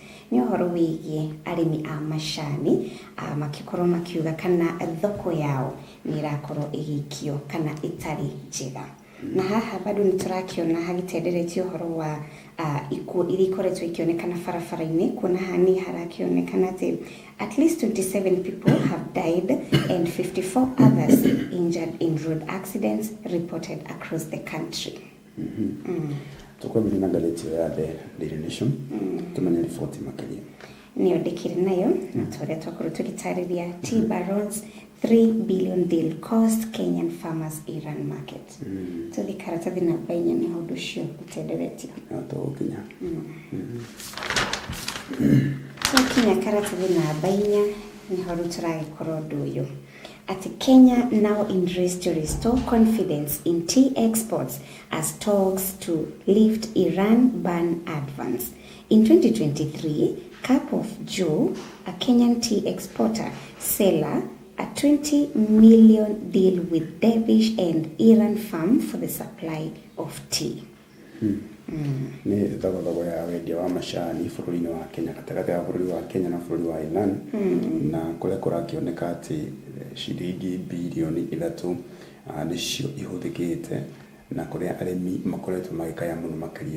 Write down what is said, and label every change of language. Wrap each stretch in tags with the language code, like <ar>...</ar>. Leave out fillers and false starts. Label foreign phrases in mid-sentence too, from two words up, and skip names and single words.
<ki>Nĩ ũhoro wĩgiĩ arĩmi a macani makĩkorwo makiuga kana thoko yao nĩ ĩrakorwo ĩgĩikio kana ĩtarĩ njega. Na haha bado nĩtũrakĩona hagĩtenderetio ũhoro wa ikuũ iria ikoretwo ikĩonekana barabara-inĩ, kuona haha nĩ harakĩonekana atĩ</ki> <en>at least 27 people have died and 54 others injured in road accidents reported across the country.</en> <ki>Tukwambia na ngathĩti ya The Daily Nation, tumenya riboti makĩria. Nĩyo ndĩkĩrĩ nayo, na tũrĩa twakorwo tũgĩtarĩria</ki> <en>T-Baron's 3 billion deal cost Kenyan farmers Iran market.</en> <ki>Tũthi karatathi namba 4 nĩ ũndũ ũcio ũtenderetio. Tũgũkinya. Tũkinya karatathi namba 4 nĩho rĩu tũragĩkorwo ũndũ ũyũ.</ki> <en>At Kenya now in race to restore confidence in tea exports as talks to lift Iran ban advance. In 2023, Cup of Joe, a Kenyan tea exporter, seller, a 20 million deal with Dervish and Iran farm for the supply of tea.</en> <ki>Nĩ thogothogo ya wendia wa macani bũrũri-inĩ wa Kenya, gatagatĩ ga bũrũri wa Kenya na bũrũri wa Iran, na kũrĩa kũrakĩoneka atĩ ciringi birioni 3 nĩcio ihũthĩkĩte, na kũrĩa arĩmi makoretwo magĩkaya mũno makĩria.</ki>